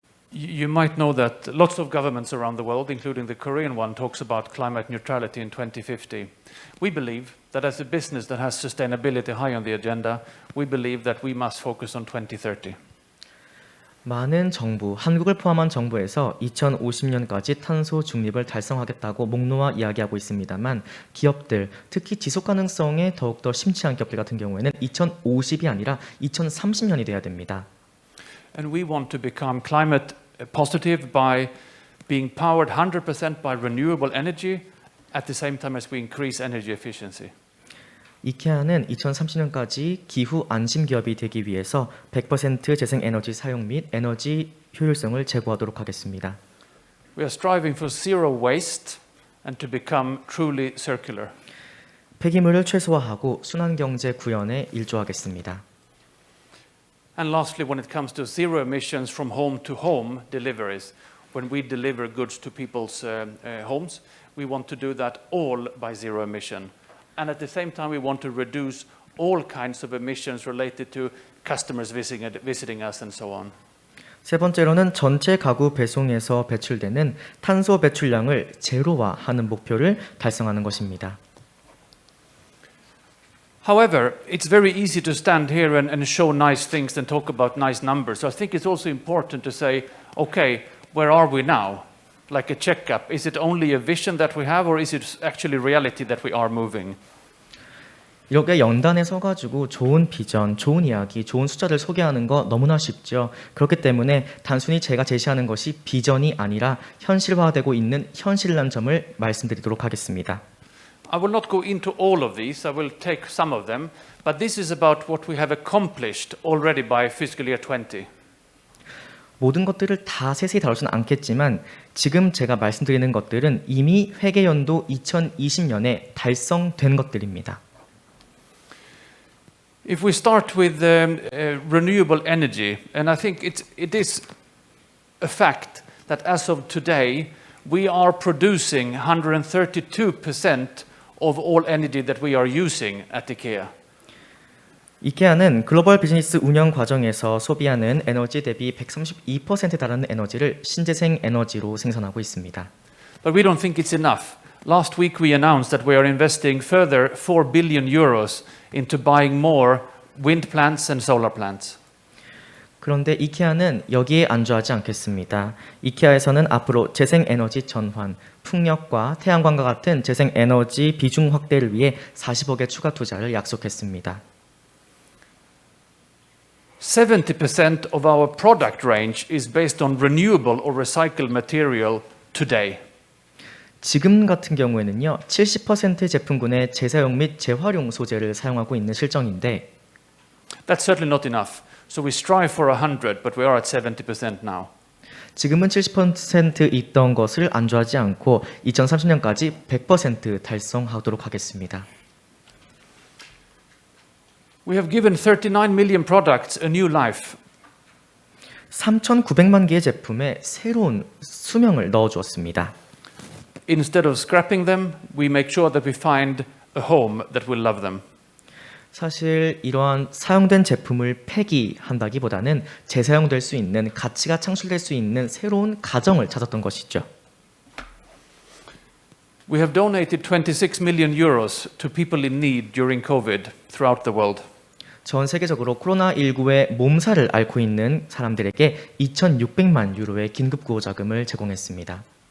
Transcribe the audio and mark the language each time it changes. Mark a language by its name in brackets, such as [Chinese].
[English] You might know that lots of governments around the world, including the Korean one, talks about climate neutrality in 2050. We believe that as a business that has sustainability high on the agenda, we believe that we must focus on 2030. [Korean] 많은 정부, 한국을 포함한 정부에서 2050년까지 탄소 중립을 달성하겠다고 목놓아 이야기하고 있습니다만 기업들, 특히 지속 가능성에 더욱더 심취한 기업들 같은 경우에는 2050이 아니라 2030년이 돼야 됩니다. [English] And we want to become climate positive by being powered 100% by renewable energy at the same time as we increase energy efficiency. [Korean] 이케아는 2030년까지 기후 안심 기업이 되기 위해서 100% 재생 에너지 사용 및 에너지 효율성을 제고하도록 하겠습니다. [English] We are striving for zero waste and to become truly circular. [Korean] 폐기물을 최소화하고 순환 경제 구현에 일조하겠습니다. [English] And lastly, when it comes to zero emissions from home to home deliveries, when we deliver goods to people's homes, we want to do that all by zero emission. And at the same time, we want to reduce all kinds of emissions related to customers visiting us and so on. [Korean] 세 번째로는 전체 가구 배송에서 배출되는 탄소 배출량을 제로화하는 목표를 달성하는 것입니다. [English] However, it's very easy to stand here and show nice things and talk about nice numbers. So I think it's also important to say, okay, where are we now? Like a checkup. Is it only a vision that we have or is it actually reality that we are moving? [Korean] 이렇게 연단에 서가지고 좋은 비전, 좋은 이야기, 좋은 숫자를 소개하는 거 너무나 쉽죠. 그렇기 때문에 단순히 제가 제시하는 것이 비전이 아니라 현실화되고 있는 현실이라는 점을 말씀드리도록 하겠습니다. [English] I will not go into all of these. I will take some of them. But this is about what we have accomplished already by fiscal year 20. [Korean] 모든 것들을 다 세세히 다룰 수는 않겠지만 지금 제가 말씀드리는 것들은 이미 회계연도 2020년에 달성된 것들입니다. [English] If we start with renewable energy, and I think it is a fact that as of today, we are producing 132% of all energy that we are using at IKEA. [Korean] 이케아는 글로벌 비즈니스 운영 과정에서 소비하는 에너지 대비 132%에 달하는 에너지를 신재생 에너지로 생산하고 있습니다. [English] But we don't think it's enough. Last week we announced that we are investing further 4 billion euros into buying more wind plants and solar plants. [Korean] 그런데 이케아는 여기에 안주하지 않겠습니다. 이케아에서는 앞으로 재생 에너지 전환, 풍력과 태양광과 같은 재생 에너지 비중 확대를 위해 40억의 추가 투자를 약속했습니다. [English] 70% of our product range is based on renewable or recycled material today. [Korean] 지금 같은 경우에는요, 70% 제품군의 재사용 및 재활용 소재를 사용하고 있는 실정인데 [English] That's certainly not enough. So we strive for 100, but we are at 70% now. [Korean] 지금은 70% 있던 것을 안주하지 않고 2030년까지 100% 달성하도록 하겠습니다. [English] We have given 39 million products a new life. [Korean] 3,900만 개의 제품에 새로운 수명을 넣어주었습니다. [English] Instead of scrapping them, we make sure that we find a home that will love them. [Korean] 사실 이러한 사용된 제품을 폐기한다기보다는 재사용될 수 있는, 가치가 창출될 수 있는 새로운 가정을 찾았던 것이죠. [English] We have donated 26 million euros to people in need during COVID throughout the world. [Korean] 전 세계적으로 코로나19의 몸살을 앓고 있는 사람들에게 2,600만 유로의 긴급 구호 자금을 제공했습니다.